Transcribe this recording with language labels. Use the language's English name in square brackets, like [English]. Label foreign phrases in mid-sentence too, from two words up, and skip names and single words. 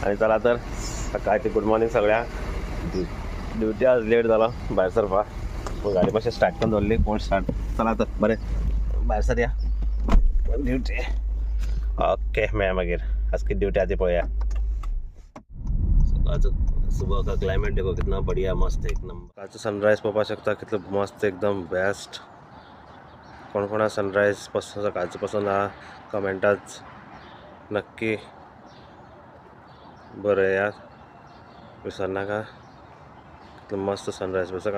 [Konkani] आणि चला तर सकाळची [English] good morning [Konkani] सगळ्यांक. ड्युटी आज लेट जालो भायर सरपाक, गाडी मातशें स्टार्ट करून दवरली. कोण स्टार्ट चला तर बरें भायर सरया ड्युटी. ओके मेळया मागीर आज किती ड्युटी आहा ती पळया. [Hindi] सकाळचो सुबह का क्लायमेट देखो कितना बढ़िया मस्त एक नंबर. [Konkani] सकाळचो सनरायज पळोवपाक शकता कितलो मस्त एकदम बेस्ट. कोण कोणा सनरायज पासून सकाळचो पसंद आहा कमेंटाच नक्की बरयात, विसरनाका. कितलो मस्त सनरायज सकाळ.